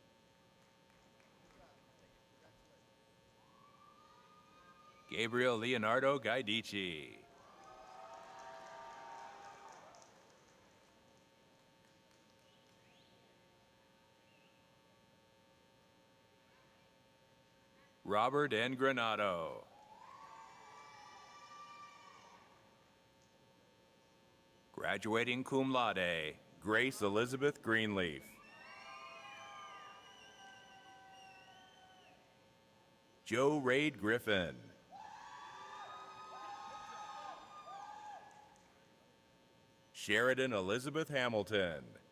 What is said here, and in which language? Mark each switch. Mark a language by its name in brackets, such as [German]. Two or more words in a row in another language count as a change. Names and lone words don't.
[English] Gabriel Leonardo Gaidici. Robert N. Granado. Graduating [Latin] cum laude, [English] Grace Elizabeth Greenleaf. Joe Raid Griffin. Sheridan Elizabeth Hamilton.